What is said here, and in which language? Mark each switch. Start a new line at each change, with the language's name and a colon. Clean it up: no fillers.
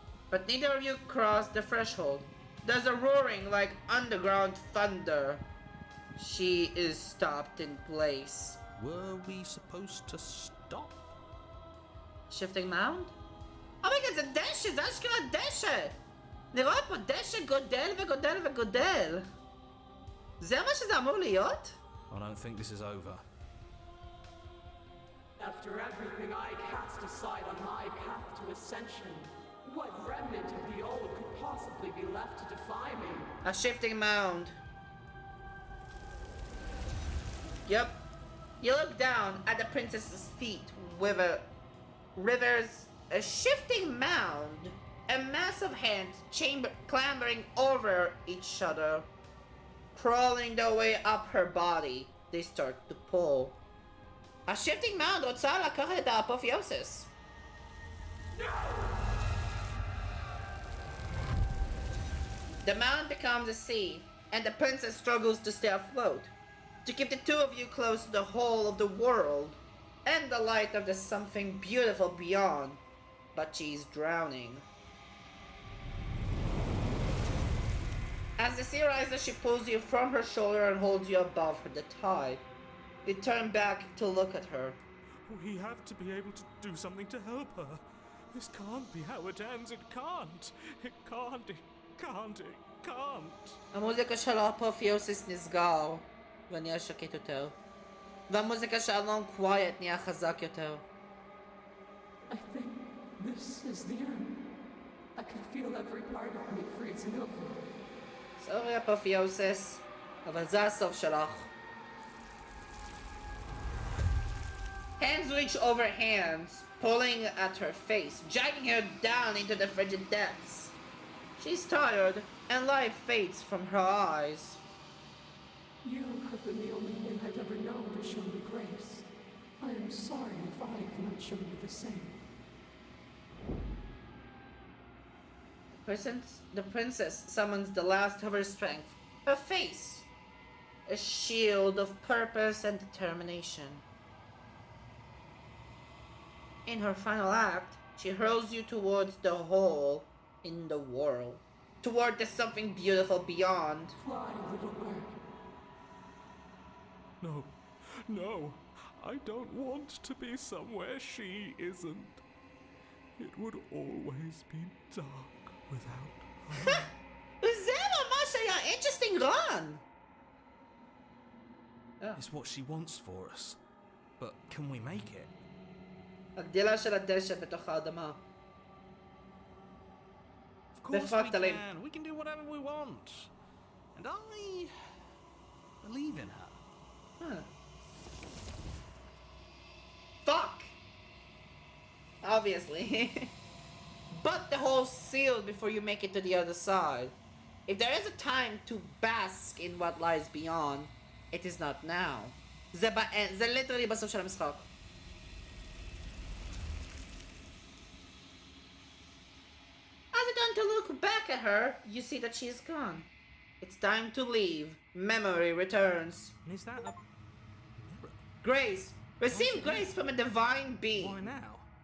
English: But neither of you cross the threshold. There's a roaring like underground thunder. She is stopped in place. Were we supposed to stop? Shifting mound? Oh my god,
Hebrew: זה דשא! זה אשכרה דשא! נראה פה דשא גודל וגודל וגודל. זה מה שזה אמור להיות?
English: I don't think this is over. After everything I cast aside on my path to ascension, what remnant of the old could possibly be left to defy me? A shifting mound. Yep. You look down at the princess's feet with a shifting mound, a mass of hands clambering over each other, crawling their way up her body. They start to pull. A shifting mound
Hebrew: רוצה לקחת את האפופיוסיס.
English: The mound becomes a sea, and the princess struggles to stay afloat, to keep the two of you close to the whole of the world, and the light of the something beautiful beyond, but she's drowning. As the sea rises, she pulls you from her shoulder and holds you above her, the tide. You turn back to look at her. We have to be able to do something to help her. This can't be how it ends. It can't. It can't. It can't. It can't.
Hebrew: המוזיקה של האפופיוסיס נסגר, ונהיה שקט יותר. והמוזיקה של הלונג קווייט נהיה חזק יותר.
English: I think this is the end. I can feel every part of me freezing over.
Hebrew: סורי אפופיוסיס, אבל זה הסוף שלך.
English: Hands reach over hands, pulling at her face, dragging her down into the frigid depths. She's tired, and life fades from her eyes. You have been the only thing I've ever known to show me grace. I am sorry if I have not shown you the same. The princess summons the last of her strength. Her face, a shield of purpose and determination. In her final act, she hurls you towards the hole in the world, toward the something beautiful beyond. Fly, little bird. No, no, I don't want to be somewhere she isn't. It would always be dark without her.
Hebrew: זה ממש היה
English: interesting run! It's what she wants for us. But can we make it?
Hebrew: הגדילה של הדשא בתוך האדמה.
English: Of course we
Hebrew: בפרקטלים.
English: can. We can do whatever we want. And I believe in her. Huh. Fuck! Obviously. But the hole's sealed before you make it to the other side. If there is a time to bask in what lies beyond, it is not now.
Hebrew: זה literally בסוף של המשחק.
English: As you turn to look back at her, you see that she is gone. It's time to leave. Memory returns. And is that a mirror? Grace. Receive grace from a divine being. Why now?